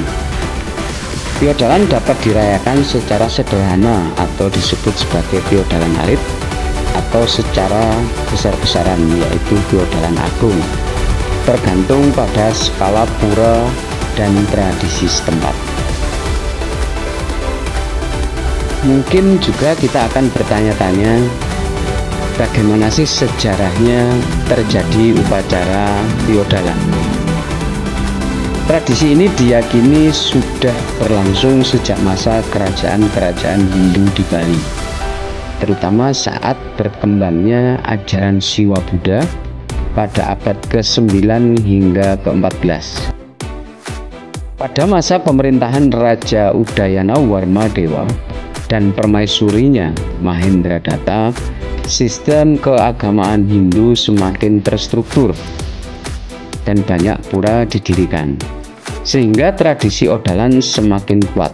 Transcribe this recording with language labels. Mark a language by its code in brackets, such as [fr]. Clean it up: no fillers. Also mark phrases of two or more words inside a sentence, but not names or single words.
[id] Piodalan dapat dirayakan secara sederhana atau disebut sebagai Piodalan Alit, atau secara besar-besaran yaitu Piodalan Agung, tergantung pada skala pura dan tradisi setempat. Mungkin juga kita akan bertanya-tanya, bagaimana sih sejarahnya terjadi upacara Piodalan? Tradisi ini diyakini sudah berlangsung sejak masa kerajaan-kerajaan Hindu di Bali, terutama saat berkembangnya ajaran Siwa Buddha pada abad ke-9 hingga ke-14. Pada masa pemerintahan Raja Udayana Warmadewa dan permaisurinya Mahendradatta, sistem keagamaan Hindu semakin terstruktur dan banyak pura didirikan, sehingga tradisi odalan semakin kuat.